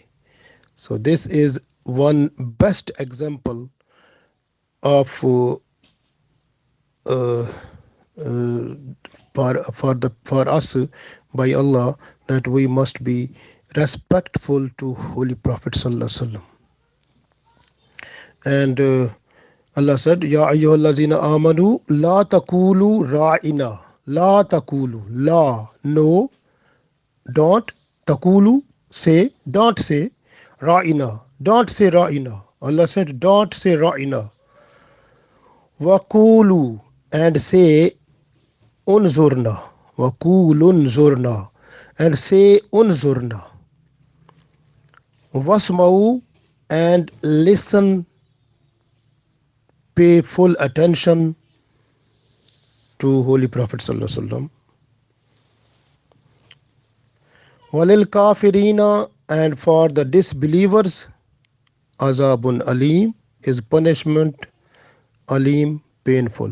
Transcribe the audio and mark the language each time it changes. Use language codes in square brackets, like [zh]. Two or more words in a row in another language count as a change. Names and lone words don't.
[en] So this is one best example of uh, for us by Allah, that we must be respectful to Holy Prophet [ar] صلى الله عليه وسلم. [en] And Allah said, [ar] يا أيها الذين آمنوا لا تقولوا راعنا لا تقولوا لا, [en] no, don't, taqulu, say, don't say, ra'ina, don't say ra'ina. Allah said, don't say ra'ina. Waqulu, and say unzurna. [ar] وقولوا انظرنا, [en] and say unzurna. [ar] واسمعوا, [en] and listen, pay full attention to Holy Prophet [ar] صلى الله عليه وسلم. وللكافرين, [en] and for the disbelievers, [ar] عذاب أليم, [en] is punishment, alim, painful.